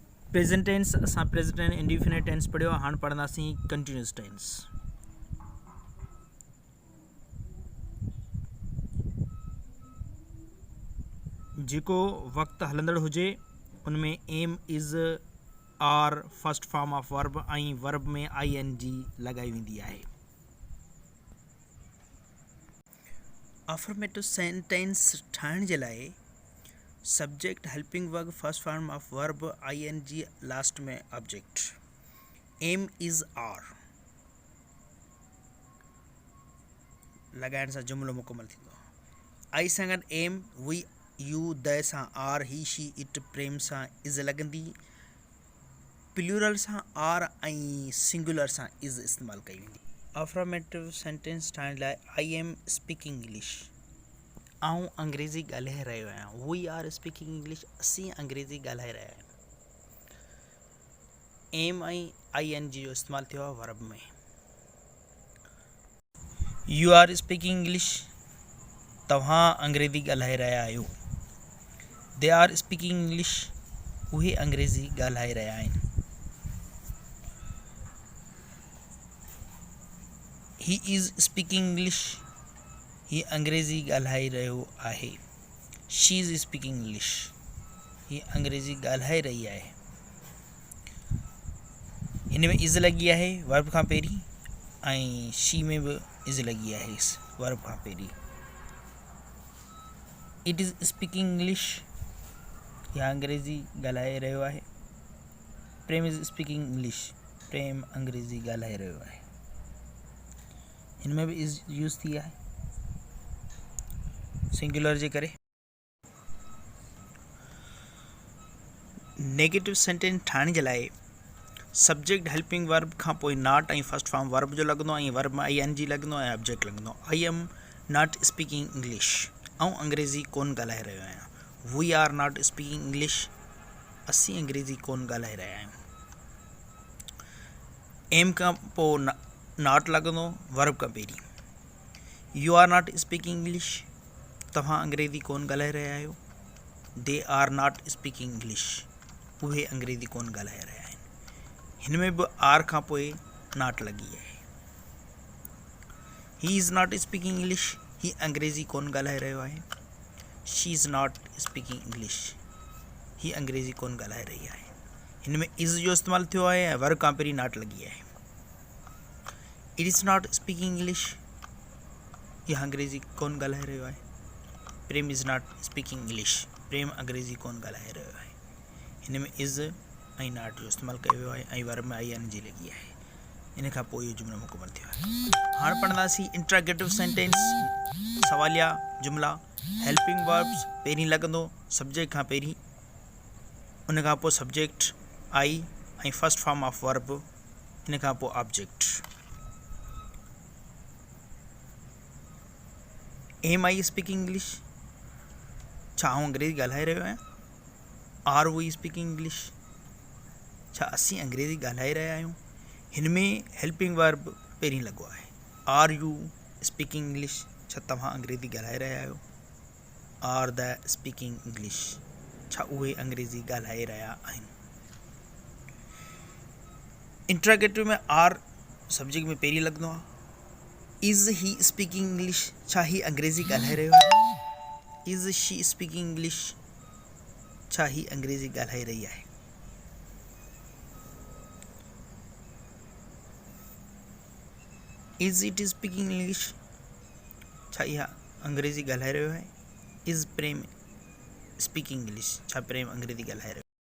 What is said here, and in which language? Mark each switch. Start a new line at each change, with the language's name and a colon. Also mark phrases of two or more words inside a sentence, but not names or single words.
English: present tense असां present indefinite tense
Sindhi: पढ़ियो। हाणे पढ़ंदासीं
English: continuous tense.
Sindhi: जेको वक़्तु हलंदड़ हुजे उनमें
English: am is are first form of verb
Sindhi: ऐं वर्ब में ING लॻाई वेंदी आहे।
English: affirmative sentence
Sindhi: ठाहिण जे लाइ
English: subject helping verb first form of verb ING last में object।
Sindhi: एम इज़ आर लॻाइण सां जुमिलो मुकमल थींदो।
English: आई
Sindhi: सां गॾु
English: am, we, you, they सां are, he, she, it,
Sindhi: प्रेम सां इज़ लॻंदी। प्लूरल सां आर ऐं सिंगुलर सां इज़ इस्तेमालु कई वेंदी।
English: affirmative sentence
Sindhi: ठाहिण लाइ
English: I am speaking English,
Sindhi: आउं अंग्रेज़ी ॻाल्हाए रहियो आहियां।
English: we are speaking English,
Sindhi: असीं अंग्रेज़ी ॻाल्हाए रहिया आहियूं। एम ऐं ING जो इस्तेमालु थियो आहे वर्ब में।
English: you are speaking English,
Sindhi: तव्हां अंग्रेज़ी ॻाल्हाए रहिया आहियो।
English: they are speaking English,
Sindhi: उहे अंग्रेज़ी ॻाल्हाए रहिया आहिनि।
English: he is speaking English,
Sindhi: ही अंग्रेज़ी ॻाल्हाए रहियो आहे।
English: she is speaking English,
Sindhi: ही अंग्रेज़ी ॻाल्हाए रही आहे। हिन में इज़ लॻी आहे वर्ब खां पहिरीं ऐं शी में बि इज़ लॻी आहे वर्ब खां पहिरीं।
English: it is speaking English,
Sindhi: या अंग्रेज़ी ॻाल्हाए रहियो आहे। प्रेम
English: is speaking English,
Sindhi: प्रेम अंग्रेज़ी ॻाल्हाए रहियो आहे। हिन में बि
English: is use
Sindhi: थी आहे सिंगुलर जे करे।
English: negative sentence
Sindhi: ठाहिण जे लाइ
English: subject helping verb
Sindhi: खां पोइ नॉट ऐं
English: first form verb
Sindhi: जो लॻंदो ऐं वर्ब में ING लॻंदो ऐं ऑब्जेक्ट लॻंदो।
English: I am not speaking English,
Sindhi: ऐं अंग्रेज़ी कोन ॻाल्हाए रहियो आहियां।
English: we are not speaking English,
Sindhi: असीं अंग्रेज़ी कोन ॻाल्हाए रहिया आहियूं। एम खां पोइ नॉट लॻंदो वर्ब खां पहिरीं।
English: you are not speaking English,
Sindhi: तव्हां अंग्रेज़ी कोन ॻाल्हाए रहिया आहियो।
English: they are not speaking English,
Sindhi: उहे अंग्रेज़ी कोन ॻाल्हाए रहिया आहिनि। हिन में बि आर खां पोइ नॉट लॻी आहे।
English: he is not speaking English,
Sindhi: ही अंग्रेज़ी कोन ॻाल्हाए रहियो आहे।
English: she is not speaking English,
Sindhi: ही अंग्रेज़ी कोन ॻाल्हाए रही आहे। हिन में इज़ जो इस्तेमालु थियो आहे ऐं वर्ब खां पहिरीं नॉट लॻी आहे।
English: it is not speaking English,
Sindhi: इहा अंग्रेज़ी कोन ॻाल्हाए रहियो आहे। प्रेम
English: is not speaking English,
Sindhi: प्रेम अंग्रेज़ी कोन ॻाल्हाए रहियो आहे। हिन में इज़ ऐं नॉट जो इस्तेमालु कयो वियो आहे ऐं वर्ब में ING लॻी आहे। इन खां पोइ इहो जुमिलो मुकमल थियो आहे। हाणे पढ़ंदासीं
English: interrogative sentence,
Sindhi: सवालिया जुमिला।
English: helping verbs
Sindhi: पहिरीं लॻंदो सब्जेक्ट खां पहिरीं, उन खां पोइ
English: subject I
Sindhi: ऐं
English: first form of verb,
Sindhi: इन खां पोइ ऑब्जेक्ट।
English: am I speaking English,
Sindhi: छा आउं अंग्रेज़ी ॻाल्हाए रहियो आहियां।
English: are we speaking English,
Sindhi: छा असीं अंग्रेज़ी ॻाल्हाए रहिया आहियूं। हिन में
English: helping verb
Sindhi: पहिरीं लॻो आहे।
English: are you speaking English,
Sindhi: छा तव्हां अंग्रेज़ी ॻाल्हाए रहिया आहियो।
English: are they speaking English,
Sindhi: छा उहे अंग्रेज़ी ॻाल्हाए रहिया आहिनि। इंट्रागेटिव में
English: are subject
Sindhi: में पहिरीं लॻंदो आहे।
English: is he speaking English,
Sindhi: छा ही अंग्रेज़ी ॻाल्हाए रहियो आहे।
English: is she speaking English,
Sindhi: छा ही अंग्रेज़ी ॻाल्हाए रही आहे।
English: is it speaking English,
Sindhi: छा इहा अंग्रेज़ी ॻाल्हाए रहियो आहे। इज़ प्रेम
English: speaking English,
Sindhi: छा प्रेम अंग्रेज़ी ॻाल्हाए